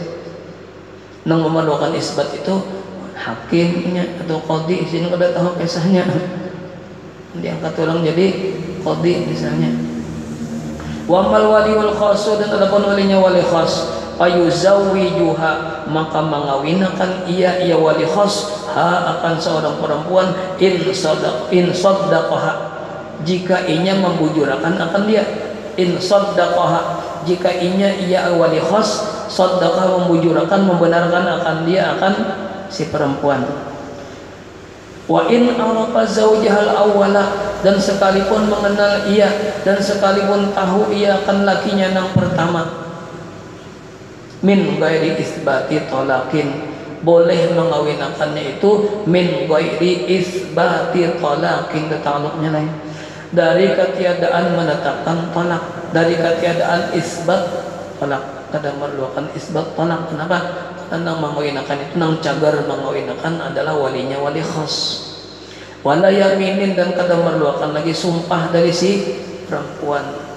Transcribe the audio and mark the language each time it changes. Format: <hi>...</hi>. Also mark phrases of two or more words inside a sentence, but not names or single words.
<bjn>Nang memerlukan isbat itu hakimnya atau qadhi, sini kada tahu kisahnya, diangkat ulang jadi qadhi misalnya.</bjn> <ar>وأما الولي الخاص,</ar> <bjn>dan adapun walinya wali khas, ayuzawwijuha, maka mengawinakan ia wali khas ha akan seorang perempuan</bjn> <ar>إن صدقها,</ar> <bjn>jika ianya membujurakan akan dia.</bjn> <ar>إن صدقها,</ar> <bjn>jika ianya ia wali khas saddaqah membujurakan, membenarkan akan dia, akan si perempuan.</bjn> <ar>وإن عرف زوجها الأول,</ar> <bjn>dan sekalipun mengenal ia dan sekalipun tahu ia akan lakinya yang pertama,</bjn> <ar>من غير إثبات طلاق,</ar> <bjn>boleh mengawinakannya itu</bjn> <ar>من غير إثبات طلاق,</ar> <bjn>ta'alluqnya lain, dari ketiadaan menetapkan talak, dari ketiadaan isbat talak.</bjn> <id>Kadang memerlukan isbat talak. Kenapa?</id> <bjn>Karena mengawinakan itu, nang cagar mengawinakan adalah walinya wali khas.</bjn> <ar>ولا يمين,</ar> <bjn>dan kadang memerlukan lagi sumpah dari si perempuan.</bjn>